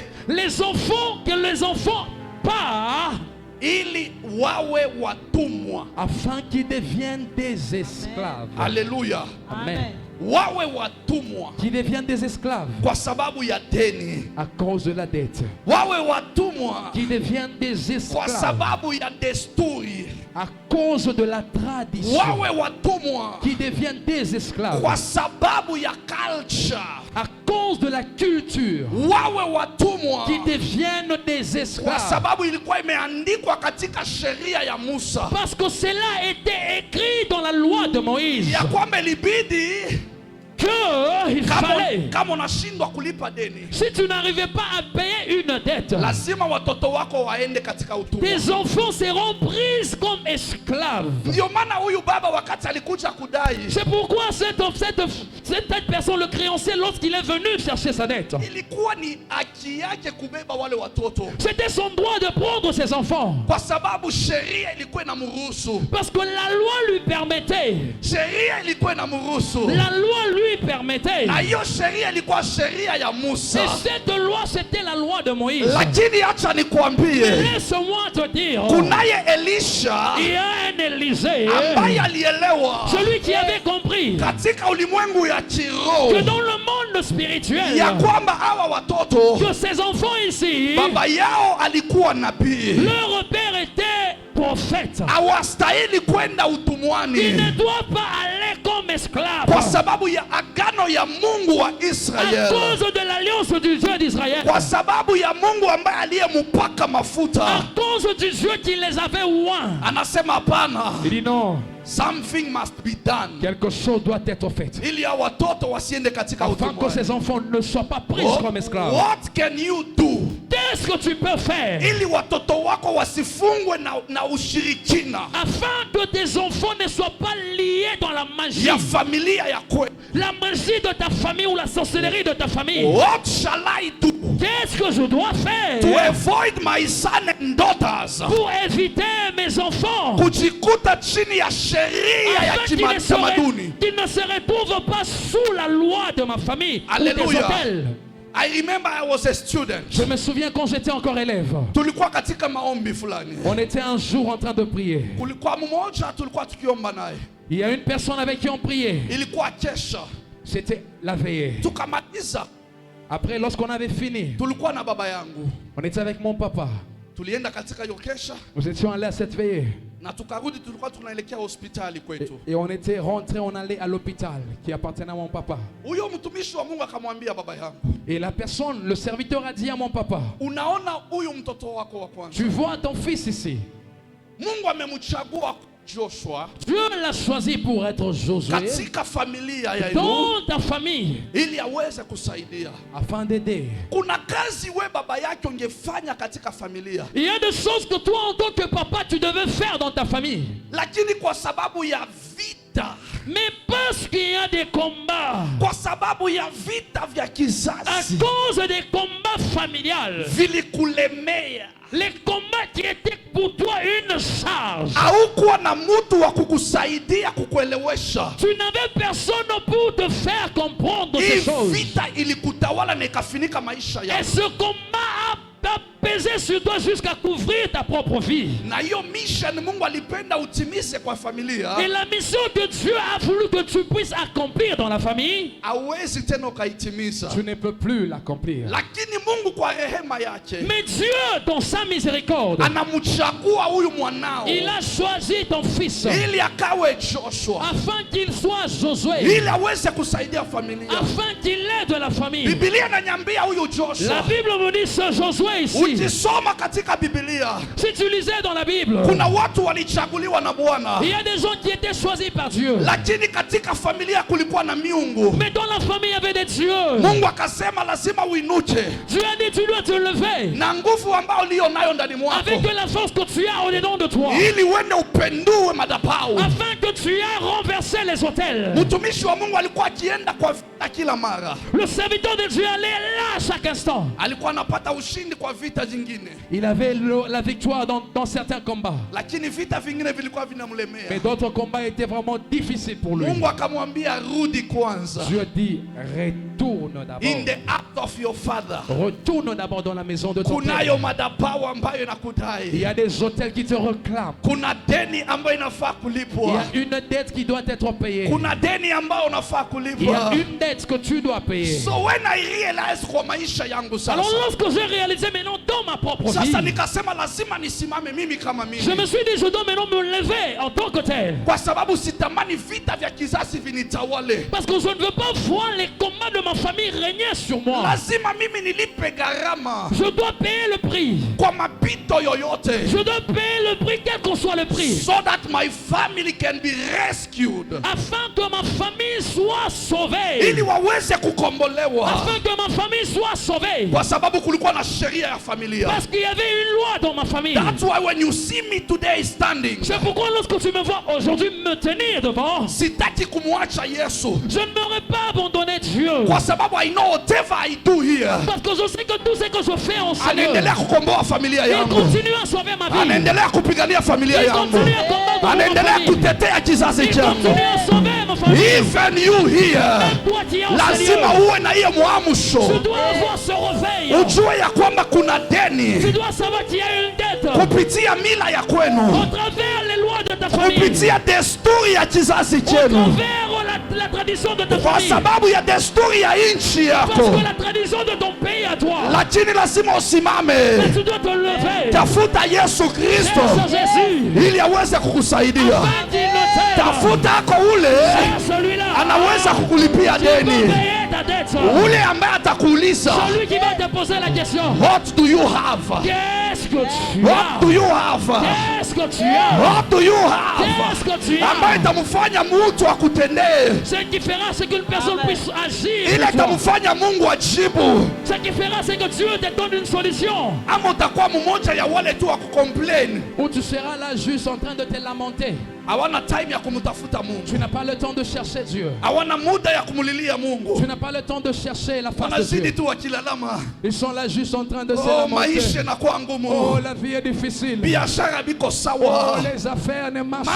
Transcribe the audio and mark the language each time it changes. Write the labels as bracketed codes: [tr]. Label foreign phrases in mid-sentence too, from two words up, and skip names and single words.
[fr] Les enfants, que les enfants partent [sw] ili wawe watumwa. [fr] Afin qu'ils deviennent des esclaves. [sw] Haleluya. Amen. Wawe watumwa [fr] Qu'ils deviennent des esclaves [sw] kwa sababu ya deni. [fr] à cause de la dette. [sw] Wawe watumwa [fr] Qu'ils deviennent des [sw] kwa [fr] esclaves [sw] sababu ya desturi. [fr] à cause de la tradition. [sw] Wawe watumwa [fr] Qui deviennent des esclaves [sw] kwa sababu ya culture. [fr] à cause de la culture. [sw] Wawe watumwa [fr] Qui deviennent des [sw] kwa [fr] esclaves [sw] sababu ilikuwa imeandikwa katika sheria ya Musa [fr] Parce que cela était écrit dans la loi de Moïse. [sw] ya kwamba ilibidi [fr] qu'il fallait, [sw] kama unashindwa kulipa deni, [fr] si tu n'arrivais pas à payer une dette, [sw] lazima watoto wako waende katika utumwa. [fr] tes enfants seront pris comme esclaves. [sw] Ndio maana huyu baba wakati alikuja kudai, [fr] C'est pourquoi cette personne, le créancier, lorsqu'il est venu chercher sa dette, [sw] ilikuwa ni haki yake kubeba wale watoto, [fr] c'était son droit de prendre ses enfants. [sw] kwa sababu sheria ilikuwa inamruhusu. [fr] Parce que la loi lui permettait. [sw] Sheria ilikuwa inamruhusu, [fr] La loi lui permettait. [sw] na hiyo sheria ilikuwa sheria ya Musa. [fr] Et cette loi, c'était la loi de Moïse. [sw] Lakini acha nikwambie, [fr] Laisse-moi te dire, [sw] kunaye Elisha [fr] il y a un Élisée, [sw] ambaye alielewa [fr] celui qui avait compris [sw] katika ulimwengu ya [fr] que [sw] kiroho [fr] dans le monde spirituel, [sw] ya kwamba hawa watoto [fr] que ces enfants ici, [sw] baba yao alikuwa nabii, [fr] leur père était prophète. [sw] hawastahili kwenda [fr] Ils [sw] utumwani [fr] ne doivent pas aller comme esclaves [sw] kwa sababu ya agano ya Mungu wa [fr] à [sw] Israeli, [fr] cause de l'alliance du Dieu d'Israël, [sw] kwa sababu ya Mungu ambaye aliyempaka [fr] à [sw] mafuta. [fr] cause du Dieu qui les avait oints. [sw] Anasema hapana, [fr] Il dit non, [en] something must be done, [fr] quelque chose doit être fait. [sw] ili ya watoto wasiende katika [fr] Afin que [sw] utumwani. [fr] ces enfants ne soient pas pris comme esclaves. [en] What can you do [fr] Qu'est-ce que tu peux faire [sw] ili watoto wako wasifungwe na ushirikina [fr] afin que tes enfants ne soient pas liés dans la magie, [sw] ya familia ya kweli? [fr] la magie de ta famille ou la sorcellerie de ta famille? [en] What shall I do [fr] Qu'est-ce que je dois faire [en] to avoid my son and daughters [fr] pour éviter mes enfants [sw] kujikuta chini ya sheria ya [fr] afin [sw] kitamaduni? [fr] qu'ils ne se retrouvent pas sous la loi de ma famille ou des Alléluia. hôtels? [en] I remember I was a student. [fr] Je me souviens quand j'étais encore élève. [sw] Tulikuwa katika maombi fulani. [fr] On était un jour en train de prier. [sw] Kulikuwa mmoja tulikuwa tukiomba naye. [fr] Il y a une personne avec qui on priait. [sw] Ilikuwa kesha. [fr] C'était la veillée. [sw] Tukamaliza. [fr] Après, lorsqu'on avait fini, [sw] Tulikuwa na baba yangu. [fr] on était avec mon papa. [sw] Tulienda katika hiyo kesha [fr] Nous étions allés à cette veillée. [sw] na tukarudi, tulikuwa tunaelekea hospitali kwetu. [fr] Et on était rentrés, on allait à l'hôpital qui appartenait à mon papa. [sw] Huyo mtumishi wa Mungu akamwambia baba yangu, [fr] Et la personne, le serviteur a dit à mon papa, [sw] unaona huyu mtoto wako wa kwanza, [fr] tu vois ton fils ici. [sw] Mungu amemchagua Joshua [fr] Dieu l'a choisi pour être Josué [sw] katika familia ya Elu [fr] dans ta famille [sw] ili aweze kusaidia. [fr] Afin d'aider. [sw] Kuna kazi we baba yake ungefanya katika familia, [fr] Il y a des choses que toi en tant que papa tu devais faire dans ta famille. [sw] lakini kwa sababu ya vita, [fr] Mais parce qu'il y a des combats, [sw] kwa sababu ya vita vya [fr] à [sw] kizazi [fr] cause des combats familiales, [sw] vilikulemea, [fr] les combats qui étaient pour toi une charge, [sw] haukuwa na mtu wa kukusaidia kukuelewesha. [fr] tu n'avais personne pour te faire comprendre [sw] Hii [fr] ces choses. [sw] vita ilikutawala na ikafinika maisha [fr] Et [sw] yako, [fr] ce combat a pesé sur toi jusqu'à couvrir ta propre vie. [sw] na hiyo mission Mungu alipenda utimize kwa familia. [fr] Et la mission que Dieu a voulu que tu puisses accomplir dans la famille, [sw] Hauwezi tena ukaitimiza, [fr] Tu ne peux plus l'accomplir. [sw] lakini Mungu kwa rehema yake [fr] mais Dieu, dans sa miséricorde, [sw] anamchagua huyu mwanao [fr] il a choisi ton fils [sw] ili akawe Joshua, [fr] afin qu'il soit Josué, [sw] ili aweze kusaidia familia. [fr] afin qu'il aide la famille. [sw] Biblia inaniambia huyu [fr] La [sw] Joshua [fr] Bible me dit ce Josué toi ici, [sw] ukisoma katika Biblia, [fr] si tu lisais dans la Bible, [sw] kuna watu walichaguliwa na Bwana, [fr] il y a des gens qui étaient choisis par Dieu. [sw] lakini katika familia kulikuwa na miungu. [fr] Mais dans la famille, il y avait des dieux. [sw] Mungu akasema lazima uinuke [fr] Dieu a dit, tu dois te lever [sw] na nguvu ambayo ulio nayo ndani mwako, [fr] avec la force que tu as au-dedans de toi, [sw] ili uende upendue madhabahu. [fr] afin que tu aies renversé les autels. [sw] Mtumishi wa Mungu alikuwa akienda kwa vita kila mara, [fr] Le serviteur de Dieu allait là à chaque instant. [sw] alikuwa anapata ushindi kwa vita zingine, [fr] Il avait la victoire dans certains combats. [sw] lakini vita vingine vilikuwa [fr] Mais [sw] vinamlemea. [fr] d'autres combats étaient vraiment difficiles pour lui. [sw] Mungu akamwambia rudi kwanza, [fr] Dieu dit, retourne d'abord. [en] in the house of your father [fr] Retourne d'abord dans la maison de ton [sw] kunayo [fr] père. [sw] madhabahu ambayo [fr] Il y [sw] inakudai, [fr] a des hôtels qui te réclament. [sw] kuna deni ambayo inafaa [fr] Il y [sw] kulipwa, [fr] a une dette qui doit être payée. [sw] kuna deni ambayo unafaa [fr] Il y a [sw] kulipwa. [fr] une dette que tu dois payer. [en] So when I realize [sw] kwa maisha yangu [fr] Alors [sw] sasa, [fr] lorsque j'ai réalisé maintenant dans ma propre vie, [sw] sasa nikasema lazima nisimame mimi kama [fr] je me [sw] mimi, [fr] suis dit, je dois maintenant me lever en tant que tel. [sw] kwa sababu sitamani vita vya kizazi vinitawale. [fr] Parce que je ne veux pas voir les combats de ma famille régner sur moi. [sw] Lazima mimi nilipe gharama [fr] Je dois payer le prix. [sw] kwa mapito yoyote, [fr] Je dois payer le prix, quel qu'en soit le prix, [en] so that my family can be rescued, [fr] afin que ma famille soit sauvée. [sw] ili waweze kukombolewa, [fr] Afin que ma famille soit sauvée. [sw] kwa sababu kulikuwa na sheria ya familia. [fr] Parce qu'il y avait une loi dans ma famille. [en] That's why when you see me today standing, [fr] C'est pourquoi lorsque tu me vois aujourd'hui me tenir devant, [sw] sitaki kumwacha Yesu, [fr] je ne m'aurais pas abandonné Dieu. [sw] kwa sababu [en] I know whatever I do here, [fr] Parce que je sais que tout ce que je fais en Seigneur, [sw] anaendelea kukomboa familia [fr] il [sw] yangu, [fr] continue à sauver ma vie. [sw] anaendelea kupigania familia [fr] Il [sw] yangu, [fr] continue à combattre pour ma [sw] anaendelea [fr] famille. [sw] kutetea kizazi [fr] Il [sw] changu. [fr] continue à sauver ma famille. [en] Even you here, [fr] Toi qui es en [sw] lazima [fr] Seigneur, [sw] uwe na hiyo [fr] tu [sw] mwamsho, [fr] dois avoir ce réveil. [sw] ujue ya kwamba kuna [fr] Tu [sw] deni [fr] dois savoir qu'il y a une dette [sw] kupitia mila ya [fr] au [sw] kwenu, [fr] travers les lois de ta famille, [sw] kupitia desturi ya kizazi [fr] au [sw] chenu, [fr] travers la tradition de ta [sw] kwa [fr] famille, [sw] sababu ya desturi ya nchi [fr] parce [sw] yako. [fr] que la tradition de ton pays à toi. [sw] Lakini lazima [fr] Mais [sw] usimame, [fr] tu dois te lever. [sw] tafuta Yesu Kristo [fr] Cherche Jésus. [sw] ili aweze kukusaidia. [fr] Afin qu'il ne t'aide. [sw] Tafuta ako ule [fr] Cherche celui-là. [sw] anaweza kukulipia [fr] Qui va [sw] deni, [fr] payer ta dette. [sw] ule ambaye atakuuliza [fr] Celui qui va te poser la question. [en] what do you have, [fr] Qu'est-ce que tu [en] what [fr] as? [en] do you have, [fr] Qu'est-ce que tu as? [en] what do you have, [fr] Qu'est-ce que tu [sw] ambaye [fr] as? [sw] itamfanya mtu akutendee, [fr] Ce qui fera, c'est qu'une personne puisse agir. [sw] ile [fr] pour toi. [sw] itamfanya Mungu ajibu. [fr] Ce qui fera, c'est que Dieu te donne une solution. [sw] Ama utakuwa mmoja ya wale tu wa kucomplain, [fr] Ou tu seras là juste en train de te lamenter. [sw] hawana time ya kumtafuta [fr] Tu [sw] Mungu, [fr] n'as pas le temps de chercher Dieu. [sw] hawana muda ya kumulilia Mungu, [fr] Tu n'as pas le temps de chercher la face de [sw] wanazidi [fr] Dieu. [sw] tu wakilalama, [fr] Ils sont là juste en train de se [sw] oh, maisha [fr] lamenter. [sw] inakuwa [fr] Oh, [sw] ngumu, [fr] la vie est difficile. [sw] biashara biko [fr] Oh, [sw] sawa, [fr] les affaires ne marchent